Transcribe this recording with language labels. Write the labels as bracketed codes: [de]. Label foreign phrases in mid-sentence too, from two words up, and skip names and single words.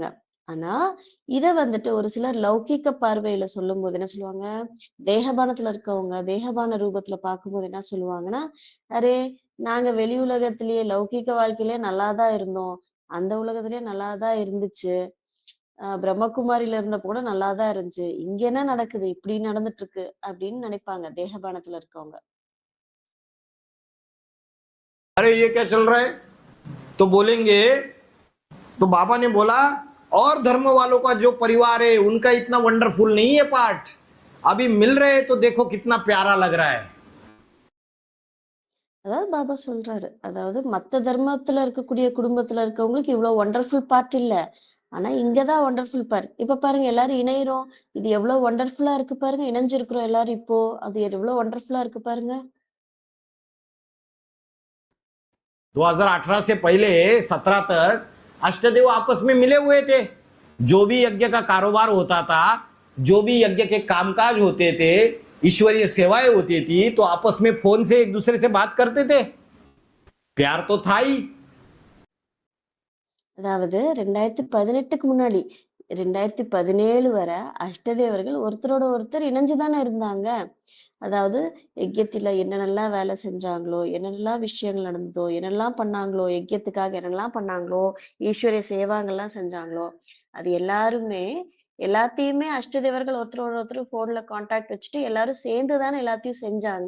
[ta] ஆனா இத வந்துட்டு ஒரு சிலர் லௌகீக பார்வையில சொல்லும்போது என்ன சொல்லுவாங்க, தேகபானத்துல இருக்கவங்க தேகபான ரூபத்துல பார்க்கும்போது என்ன சொல்லுவாங்கன்னா, அரே நாங்க வெளி உலகத்திலேயே லௌகீக வாழ்க்கையிலேயே நல்லாதான் இருந்தோம். அந்த உலகத்திலேயே நல்லாதான் இருந்துச்சு. பிரம்மகுமாரியில இருந்தப்ப கூட நல்லாதான் இருந்துச்சு. இங்க என்ன நடக்குது? இப்படி நடந்துட்டு இருக்கு அப்படின்னு நினைப்பாங்க தேகபானத்துல இருக்கவங்க. [hi] अरे ये क्या चल रहा है, तो बोलेंगे तो बाबा ने बोला और धर्म वालों का जो परिवार है उनका इतना वंडरफुल नहीं है पार्ट, अभी मिल रहे तो देखो कितना प्यारा लग रहा है. [ta] அதாவது பாபா சொல்றாரு. அதாவது மத்த தர்மத்துல இருக்கக்கூடிய குடும்பத்துல இருக்கவங்களுக்கு இவ்வளவு [en] wonderful part [ta] இல்ல. ஆனா இங்கதான் [en] wonderful part. [ta] இப்ப பாருங்க எல்லாரும் இணையிறோம். இது எவ்வளவு ஒண்டர்ஃபுல்லா இருக்கு பாருங்க. இணைஞ்சிருக்கிறோம் எல்லாரும் இப்போ. அது எவ்வளவு ஒண்டர்ஃபுல்லா இருக்கு பாருங்க. [hi] 2018 से पहले 17 तक अष्टदेव आपस में मिले हुए थे. जो भी यज्ञ का कारोबार होता था, जो भी यज्ञ के कामकाज होते थे, ईश्वरीय सेवाएं होती थी, तो आपस में फोन से एक दूसरे से बात करते थे. प्यार तो था ही. [ta] அதாவது 2018க்கு முன்னாடி 2017 வரை அஷ்டதேவர்கள் ஒருத்தரோட ஒருத்தர் இணைஞ்சுதானே இருந்தாங்க. அதாவது யஜ்யத்துல என்னென்னலாம் வேலை செஞ்சாங்களோ, என்னென்னலாம் விஷயங்கள் நடந்ததோ, என்னெல்லாம் பண்ணாங்களோ, யஜ்யத்துக்காக என்னெல்லாம் பண்ணாங்களோ, ஈஸ்வரிய சேவாங்கள்லாம் செஞ்சாங்களோ, அது எல்லாருமே எல்லாத்தையுமே அஷ்டதேவர்கள் ஒருத்தரோட ஒருத்தர் [en] phone contact [ta] வச்சுட்டு எல்லாரும் சேர்ந்து தானே எல்லாத்தையும் செஞ்சாங்க.